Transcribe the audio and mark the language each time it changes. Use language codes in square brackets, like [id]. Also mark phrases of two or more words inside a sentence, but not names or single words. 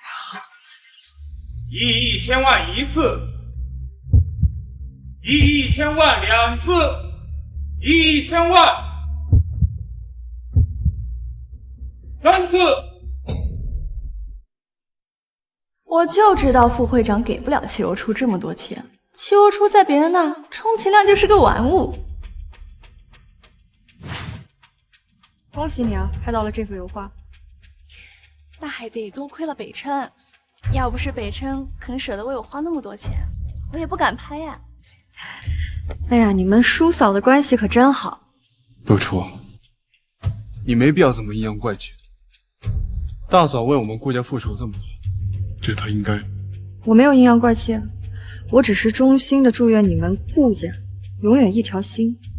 [zh] 1 億1000萬一次，1億1000萬2次。 1億1000萬3次，我就知道副會長給不了齊若初這麼多錢。齊若初在別人那充其量就是個玩物。恭喜你啊，拍到了這幅油畫。那還得多虧了北琛，要不是北琛肯捨得為我花那麼多錢，我也不敢拍呀。哎呀，你們叔嫂的關係可真好。若初，你沒必要這麼陰陽怪氣的。大嫂為我們顧家復仇這麼多，這是她應該的。我沒有陰陽怪氣，我只是衷心的祝願你們顧家永遠一條心。